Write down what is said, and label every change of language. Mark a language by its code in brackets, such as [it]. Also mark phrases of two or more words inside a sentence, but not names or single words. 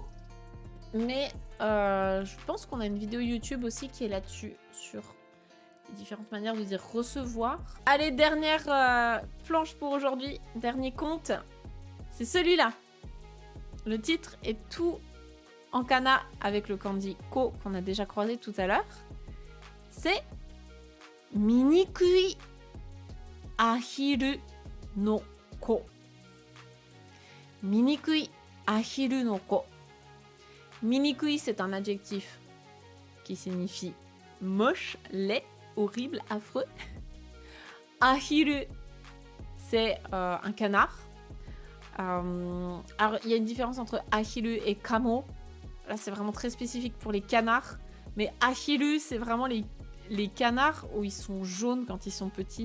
[fr] Mais je pense qu'on a une vidéo YouTube aussi qui est là-dessus sur les différentes manières de dire recevoir. Allez, dernière planche pour aujourd'hui, dernier conte. C'est celui-là. Le titre est tout en kana avec le kanji ko qu'on a déjà croisé tout à l'heure. [ja] C'est みにくいアヒルの子. みにくいアヒルの子. [fr] Minikui, c'est un adjectif qui signifie moche, laid, horrible, affreux. Ahiru, c'est un canard. Alors, il y a une différence entre ahiru et kamo. Là, c'est vraiment très spécifique pour les canards. Mais ahiru, c'est vraiment les canards où ils sont jaunes quand ils sont petits.